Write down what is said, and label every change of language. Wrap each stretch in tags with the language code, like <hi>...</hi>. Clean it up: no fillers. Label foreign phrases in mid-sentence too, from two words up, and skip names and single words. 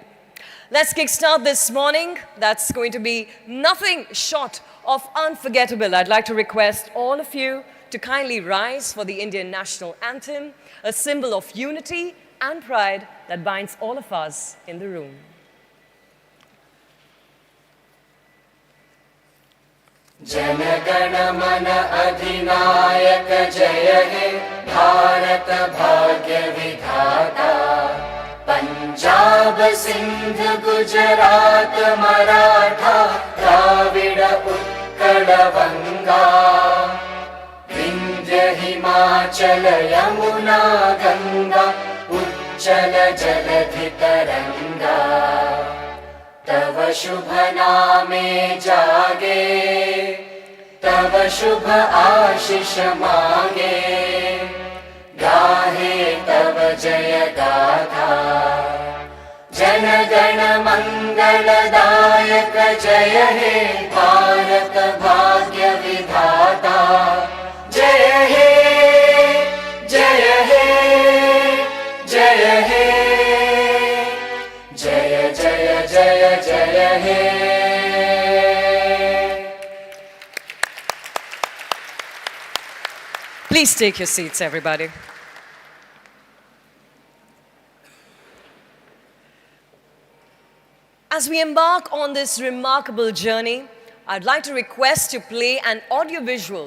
<en>Let's kickstart this morning. That's going to be nothing short of unforgettable. I'd like to request all of you to kindly rise for the Indian national anthem, a symbol of unity and pride that binds all of us in the room.</en> <bn>জন গণ মন অধিনায়ক জয় হে ভারত ভাগ্য বিধাতা পঞ্জাব সিন্ধু গুজরাট মরাঠা দ্রাবিড় উৎকল বঙ্গ বিন্ধ্য হিমাচল যমুনা গঙ্গা উচ্ছল জলধি তরঙ্গ তব শুভ নামে জাগে তব শুভ আশিস মাগে গাহে তব জয় গাথা জন গণ মঙ্গলদায়ক জয় হে ভারত ভাগ্য বিধাতা জয় হে জয় হে জয় হে জয় জয় জয় জয় হে</bn> <en>Please take your seats, everybody. As we embark on this remarkable journey, I'd like to request to play an audiovisual.</en>